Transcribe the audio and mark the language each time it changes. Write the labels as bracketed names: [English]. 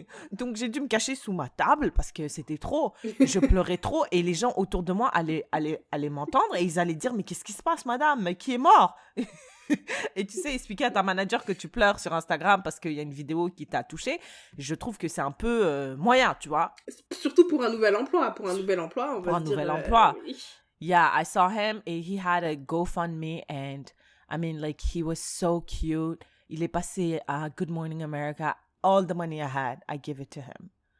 [French] Donc, j'ai dû me cacher sous ma table parce que c'était trop. Je pleurais trop et les gens autour de moi allaient m'entendre et ils allaient dire « Mais qu'est-ce qui se passe, madame? Qui est mort? » Et tu sais, expliquer à ta manager que tu pleures sur Instagram parce qu'il y a une vidéo qui t'a touché, je trouve que c'est un peu moyen, tu vois. Surtout pour un nouvel emploi. Pour un nouvel emploi, on va se dire... Pour un nouvel emploi. [English] Yeah, I saw him and he had a GoFundMe and I mean like he was so cute. [French] Il est passé à Good Morning America. [English] All the money I had, I give it to him.